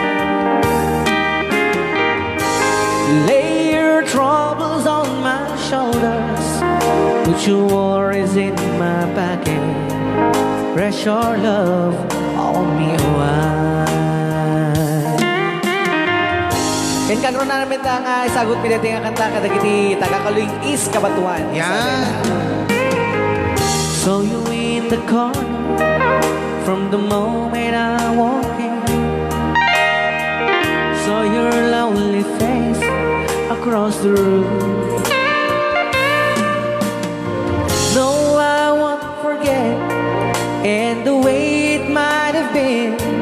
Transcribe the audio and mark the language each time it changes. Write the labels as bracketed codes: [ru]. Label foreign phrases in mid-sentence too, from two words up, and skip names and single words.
[en] Lay your troubles on my shoulders, put your worries in my pocket, rest your love on me wide. [ilo] Ken karon na namin nga isagot pinati nga kanta kadagiti taga-Kaluing East Kabatuan. Yan. [en] Saw you in the corner from the moment I walked in. Saw your lonely face across the room. No, I won't forget, and the way it might have been.